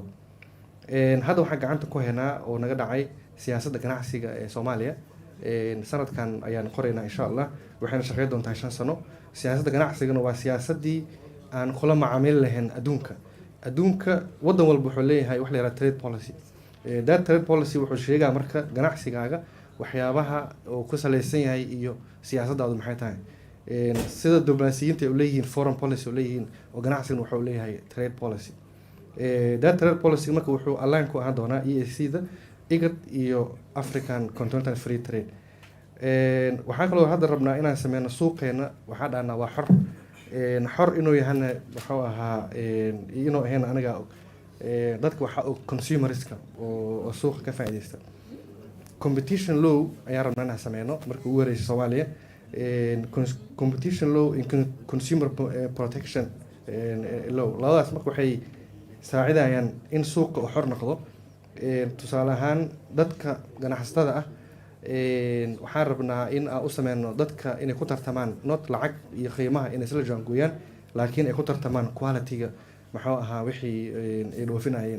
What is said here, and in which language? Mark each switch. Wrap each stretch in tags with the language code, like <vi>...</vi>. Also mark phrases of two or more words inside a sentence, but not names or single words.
<so>hadda waxaan gacanta ku haynaa oo naga dhacay siyaasadda ganacsiga ee Soomaaliya. sanadkan ayaan qoraynaa</so> <ar>إن شاء الله</ar> <so>waxayna shaqeyn doontaa 5 sano. siyaasadda ganacsigana waa siyaasadii aan kula macaamil lahayn adduunka waddan walba wuxuu leeyahay wax la yiraahdo</so> <en>trade policy. that trade policy</en> <so>wuxuu sheegaa marka ganacsigaaga waxyaabaha oo ku saleysan yahay iyo siyaasaddaadu maxay tahay. sida diblomaasiyiinta ay leeyihiin</so> <en>foreign policy</en> <so>oo leeyihiin oo ganacsigana wuxuu leeyahay</so> <en>trade policy. that trade policy</en> <so>marka wuxuu align ku ahaan doonaa EAC-da IGAD iyo</so> <en>African Continental Free Trade.</en> <so>waxaan kaloo hadda rabnaa inaan sameyno suuqeena waxaa dhahnaa waa xor inuu yahana wuxuu ahaa inuu ahayn aniga dadka waxaa og consumerska oo suuqa ka faa'iideysta.</so> <en>competition law</en> <so>ayaan rabnaa inaan sameyno marka ugu horeysa Soomaaliya.</so> <en>competition law and consumer protection law</en> <so>labadaas marka waxay saacidayaan in suuqa uu xor noqdo. tusaale ahaan dadka ganacsatada ah waxaan rabnaa in aan u sameyno dadka inay ku tartamaan not lacag iyo qiimaha inay isla jaangooyaan laakiin ay ku tartamaan quality-ga maxuu ahaa wixii ay dhoofinayeen.</so>